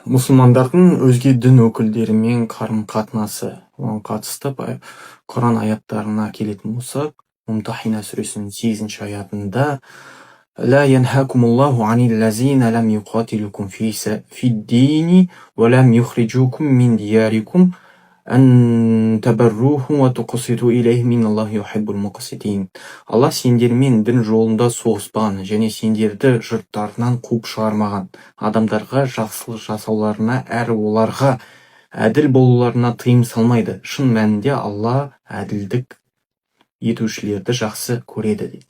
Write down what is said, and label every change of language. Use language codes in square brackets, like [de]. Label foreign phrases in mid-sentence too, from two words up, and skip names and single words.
[kk] мұсылмандардың өзге дін өкілдерімен қарым-қатынасы. Оған қатысты Құран аяттарына келетін болсақ, Мумтахина сүресінің 8-ші аятында: [ar] «لا ينهاكم الله عن الذين لم يقاتلوكم في الدين ولم يخرجوكم من دياركم أن تبروهم وتقسطوا إليهم إن الله يحب المقسطين». [kk] Алла сендермен дін жолында соғыспаған және сендерді жұрттарынан қуып шығармаған адамдарға жақсылық жасауларына әрі оларға әділ болуларына тыйым салмайды. Шын мәнінде Алла әділдік етушілерді жақсы көреді дейді.